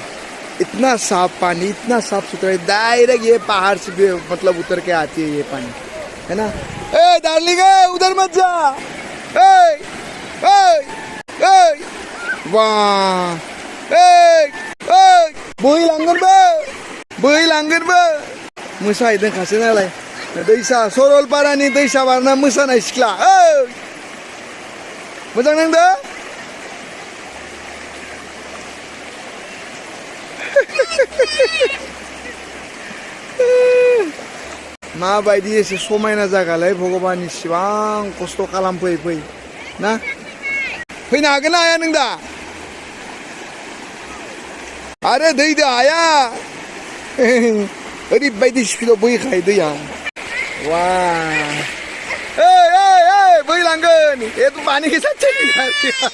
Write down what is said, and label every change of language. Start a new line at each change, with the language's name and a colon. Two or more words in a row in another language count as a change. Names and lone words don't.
Hindi: इतना साफ पानी, इतना साफ सुथरा, डायरेक्ट ये पहाड़ से भी मतलब उतर के आती है ये पानी, है ना? ए डार्लिंग उधर मत जा।
Bodo: वाह, बोई लांगोन बा मोसा इदों खासे नालाय दैसा सोरलपारानि दैसा बारना मोसानाय सिख्ला। मोजां नांदों माबायदि एसे समायना जागालाय भगबान इसिबां खस्थ' खालाम फै फै ना फैनो हागोन ना हाया नों दा आरो दै दा हाया ओरैबायदि स्पिडआव बोहैखायो दैया वा ओइ ओइ ओइ बोहैलांगोन
Hindi: ए तू पानी के साथ चली जा रही